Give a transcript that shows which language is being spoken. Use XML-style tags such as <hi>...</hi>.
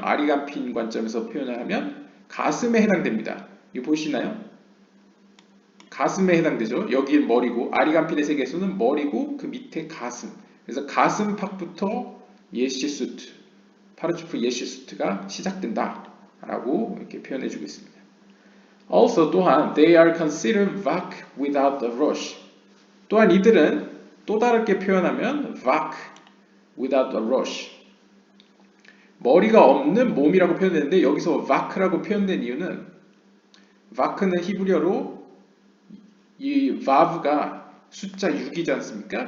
<ko>아리간핀 관점에서 표현을 하면 가슴에 해당됩니다. 이거 보시나요? 가슴에 해당되죠. 여기 머리고 아리간핀의 세계에서는 머리고 그 밑에 가슴. 그래서 가슴팍부터 예시수트, 파르츠프 예시수트가 시작된다 라고 이렇게 표현해주고 있습니다.</ko> <en>Also</en> <ko>또한</ko> <en>they are considered vak without a rosh.</en> <ko>또한 이들은 또 다르게 표현하면</ko> <en>vak without a rosh.</en> <ko>머리가 없는 몸이라고 표현되는데 여기서 vak라고 표현된 이유는 vak는 히브리어로 이 vav가 숫자 6이지 않습니까?</ko>